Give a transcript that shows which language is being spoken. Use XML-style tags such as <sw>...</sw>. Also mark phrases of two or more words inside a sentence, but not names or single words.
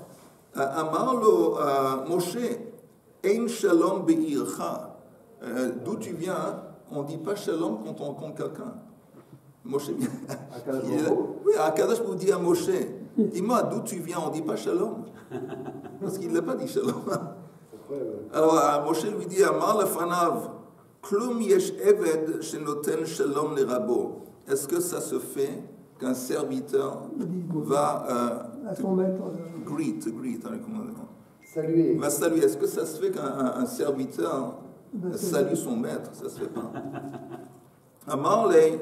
<he>אמר לו, משה, אין שלום בעירך.</he> <fr>D'où tu viens, on ne dit pas Shalom quand on rencontre quelqu'un. Moshe vient. Oui, Akadosh vous dit à Moshe, dis-moi d'où tu viens, on ne dit pas Shalom. Parce qu'il ne l'a pas dit Shalom. Alors Moshe lui dit,</fr> <he>אמר לפניו, כלום יש עבד שנותן שלום לרבו.</he> <fr>Est-ce que ça se fait qu'un serviteur va saluer. Va saluer. Est-ce que ça se fait qu'un serviteur salue son maître? Ça ne se fait pas.</fr> <he>אמר לו.</he>